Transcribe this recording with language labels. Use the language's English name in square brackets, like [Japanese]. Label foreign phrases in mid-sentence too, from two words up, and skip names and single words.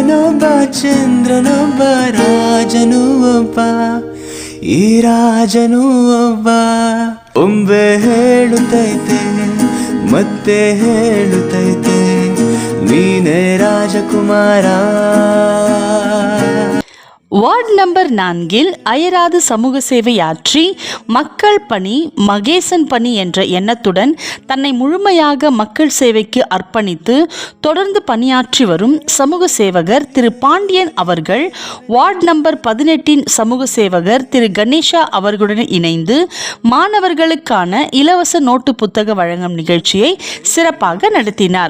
[Kannada] ಒಬ್ಬ ಚಂದ್ರನೊಬ್ಬ ರಾಜನು ಒಬ್ಬ ಈ ರಾಜನು ಒಬ್ಬ ಒಮ್ಮೆ ಹೇಳುತ್ತೈತೆ ಮತ್ತೆ ಹೇಳುತ್ತೈತೆ ನೀನೇ ರಾಜಕುಮಾರ. [Tamil] வார்டு நம்பர் 4 அயராது சமூக சேவையாற்றி மக்கள் பணி மகேசன் பணி என்ற எண்ணத்துடன் தன்னை முழுமையாக மக்கள் சேவைக்கு அர்ப்பணித்து தொடர்ந்து பணியாற்றி வரும் சமூக சேவகர் திரு பாண்டியன் அவர்கள் வார்டு நம்பர் 18 சமூக சேவகர் திரு கணேஷா அவர்களுடன் இணைந்து மாணவர்களுக்கான இலவச நோட்டு புத்தக வழங்கும் நிகழ்ச்சியை சிறப்பாக நடத்தினார்.